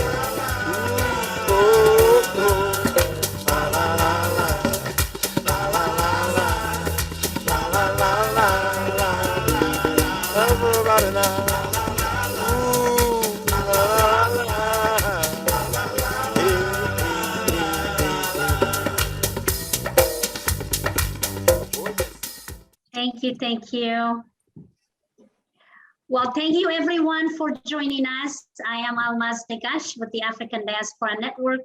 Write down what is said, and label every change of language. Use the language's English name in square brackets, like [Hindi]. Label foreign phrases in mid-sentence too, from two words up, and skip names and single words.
[English] Ooh, oh, oh. La la la la, la la la la, la la la la la. Everybody lie. Ooh, la la la. Hey, hey, hey, hey. Thank you, thank you. Well, thank you everyone for joining us. I am Almaz Negash with the African Diaspora Network.